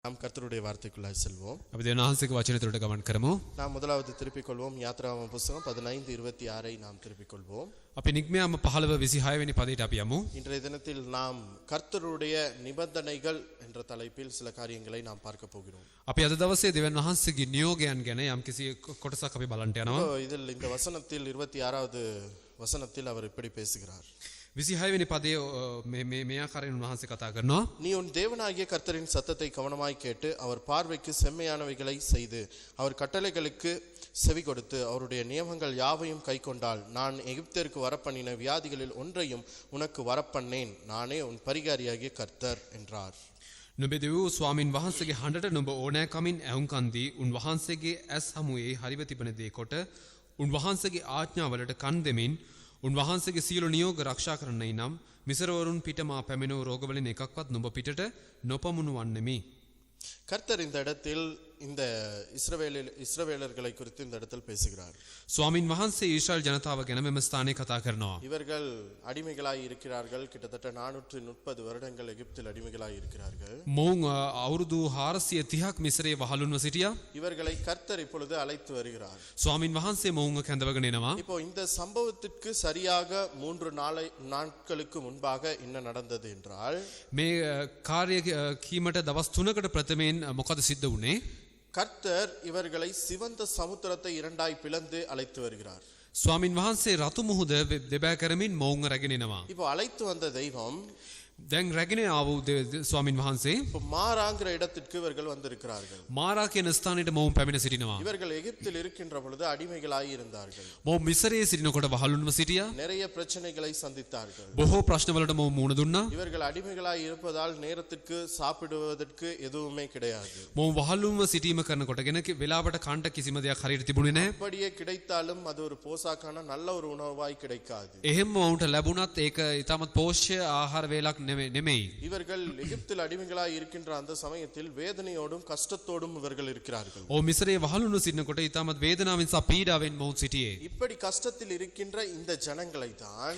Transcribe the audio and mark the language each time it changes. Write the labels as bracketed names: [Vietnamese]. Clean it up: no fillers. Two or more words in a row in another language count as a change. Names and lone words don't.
[Tamil] நாம் கர்த்தருடைய வார்த்தைக்குள்ளாய் செல்வோம். [Sinhala] අපි දෙවියන්වහන්සේගේ වචනයට ගමන් කරමු. [Tamil] நாம் முதலாவது திருப்பிக் கொள்வோம். யாத்ராகம புத்தகம் 15:26 நாம் திருப்பிக் கொள்வோம். [Sinhala] අපි නික්මයාම 15:26 වෙනි පදයට අපි යමු. [Tamil] இன்றைய தினத்தில் நாம் கர்த்தருடைய நிபந்தனைகள் என்ற தலைப்பில் சில காரியங்களை நாம் பார்க்க போகிறோம். [Sinhala] අපි අද දවසේ දෙවියන්වහන්සේගේ නියෝගයන් ගැන යම්කිසි කොටසක් අපි බලන්න යනවා. [Tamil] இதில் இந்த வசனத்தில் 26வது வசனத்தில் அவர் இப்படி பேசுகிறார். [Sinhala] 26 වෙනි පදයේ මේ ආකාරයෙන් උන්වහන්සේ කතා කරනවා. [Tamil] நீ உன் தேவனாகிய கர்த்தரின் சத்தத்தை கவனமாய் கேட்டு அவர் பார்வைக்கு செம்மையானவைகளை செய்து அவர் கட்டளைகளுக்கு செவி கொடுத்து அவருடைய நியமங்கள் யாவையும் கைக்கொண்டால் நான் எகிப்திற்கு வரப்பண்ணின வியாதிகளில் ஒன்றையும் உனக்கு வரப்பண்ணேன், நானே உன் பரிகாரியாகிய கர்த்தர் என்றார். [Sinhala] නුඹේ දෙව් ස්වාමින් වහන්සේගේ හඬට නුඹ ඕනෑකමින් ඇහුම්කන් දී උන්වහන්සේගේ ඇස් හමුවේ හරිව තිබෙන දේ කොට උන්වහන්සේගේ ආඥාවලට කන් දෙමින් උන්වහන්සේගේ සියලු නියෝග ආරක්ෂා කරන්නයි නම් මිසරවරුන් පිටමා පැමිණෝ රෝගවලින් එකක්වත් නුඹ පිටට නොපමුණු වන්නෙමි. [Tamil] கர்த்தர் இந்த இடத்தில் இந்த இஸ்ரவேலர்களை குறித்து இந்த இடத்தில் பேசுகிறார். [Sinhala] ස්වාමින් වහන්සේ ඊශ්‍රායල් ජනතාව ගැන මෙම ස්ථානයේ කතා කරනවා. [Tamil] இவர்கள் அடிமைகளாய் இருக்கிறார்கள். கிட்டத்தட்ட 430 வருடங்கள் எகிப்தில் அடிமைகளாய் இருக்கிறார்கள். [Sinhala] මොවුන් අවුරුදු 430ක් මිසරේ වහලුන්ව සිටියා. [Tamil] இவர்களை கர்த்தர் இப்பொழுது அழைத்து வருகிறார். [Sinhala] ස්වාමින් වහන්සේ මොවුන්ව කැඳවගෙන එනවා. [Tamil] இப்போ இந்த சம்பவத்திற்கு சரியாக 3 நாட்களுக்கு முன்பாக என்ன நடந்தது என்றால் [Sinhala] මේ කාර්ය කීමට දවස් 3කට ප්‍රථමයෙන් මොකද සිද්ධ වුනේ? [Tamil] கர்த்தர் இவர்களை சிவந்த சமுத்திரத்தை இரண்டாய் பிளந்து அழைத்து வருகிறார். [Sinhala] ස්වාමින් වහන්සේ රතු මුහුද දෙබෑ කරමින් මොවුන්ව රැගෙන එනවා. [Tamil] இப்போ அழைத்து வந்த தெய்வம் [Sinhala] දැන් රැගෙන ආවෝ ස්වාමින් වහන්සේ [Tamil] இப்போ மாராங்கிற இடத்திற்கு இவர்கள் வந்திருக்கிறார்கள். [Sinhala] මාරා කියන ස්ථානෙට මොවුන් පැමිණ සිටිනවා. [Tamil] இவர்கள் எகிப்தில் இருக்கின்ற பொழுது அடிமைகளாய் இருந்தார்கள். [Sinhala] මොවුන් මිසරේ සිටිනකොට වහලුන්ව සිටියා. [Tamil] நிறைய பிரச்சனைகளை சந்தித்தார்கள். [Sinhala] බොහෝ ප්‍රශ්නවලට මොවුන් මුහුණ දුන්නා. [Tamil] இவர்கள் அடிமைகளாய் இருப்பதால் நேரத்துக்கு சாப்பிடுவதற்கு எதுவுமே கிடையாது. [Sinhala] මොවුන් වහලුන්ව සිටීම කරනකොටගෙන වෙලාවට කන්ට කිසිම දෙයක් හරියට තිබුණේ නැහැ. [Tamil] அப்படியே கிடைத்தாலும் அது ஒரு போசாக்கான நல்ல ஒரு உணவாய் கிடைக்காது. [Sinhala] එහෙම වුන්ට ලැබුණත් ඒක ඊටමත් පෝෂ්‍ය ආහාර වේලක් නෙමෙයි. [Tamil] இவர்கள் எகிப்தில் அடிமைகளாய் இருக்கின்ற அந்த சமயத்தில் வேதனையோடும் கஷ்டத்தோடும் இவர்கள் இருக்கிறார்கள். [Sinhala] ඔව් මිසරේ වහලුන්ව සිටිනකොට ඊටමත් වේදනාවෙන් සහ පීඩාවෙන් මොවුන් සිටියේ. [Tamil] இப்படி கஷ்டத்தில் இருக்கின்ற இந்த ஜனங்களை தான்